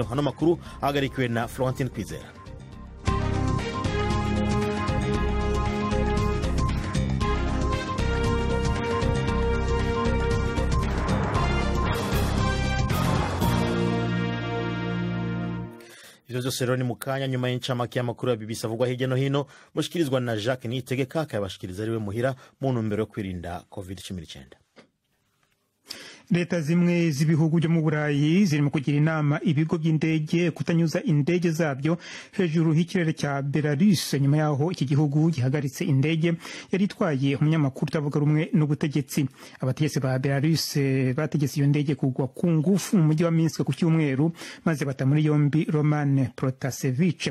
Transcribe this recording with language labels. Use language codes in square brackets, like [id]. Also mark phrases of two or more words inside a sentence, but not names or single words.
[rn] Hano makuru ahagarikiwe na Florentine Kwizera. Ivyo byose rero ni mukanya nyuma y'incamake y'amakuru ya BBC avugwa hirya no hino, mushikirizwa na Jacques Niyitegeka, akabashikiriza ariwe muhira mu ntumbero yo kwirinda COVID-19. [rw] Leta zimwe z'ibihugu byo mu Burayi zirimo kugira inama ibigo by'indege kutanyuza indege zabyo hejuru y'ikirere cya Belarus nyuma yaho iki gihugu gihagaritse indege yari itwaye umunyamakuru utavuga rumwe n'ubutegetsi. Abategetsi ba Belarus bategetse iyo ndege kugwa ku ngufu mu mujyi wa Minsk ku cyumweru, maze bata muri yombi Roman Protasevich.